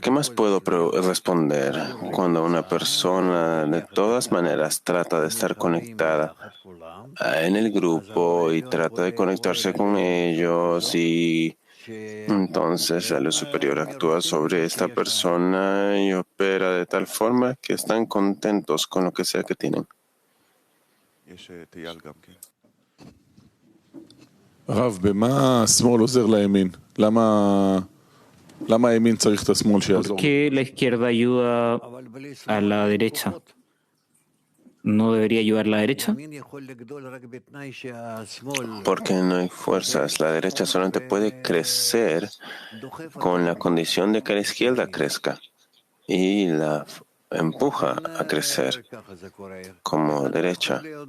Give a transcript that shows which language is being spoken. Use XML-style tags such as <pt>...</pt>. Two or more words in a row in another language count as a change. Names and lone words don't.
<es>¿Qué más puedo responder cuando una persona de todas maneras trata de estar conectada en el grupo y trata de conectarse con ellos y entonces la luz superior actúa sobre esta persona y opera de tal forma que están contentos con lo que sea que tienen?</es> <he>הרב, במה השמאל עוזר לימין? למה הימין צריך את השמאל</he> <es>¿Por</es> <he>שיעזור?</he> <es>qué la izquierda ayuda a la derecha? ¿No debería ayudar a la derecha? Porque no hay fuerzas. La derecha solamente puede crecer con la condición de que la izquierda crezca y la empuja a crecer como derecha.</es>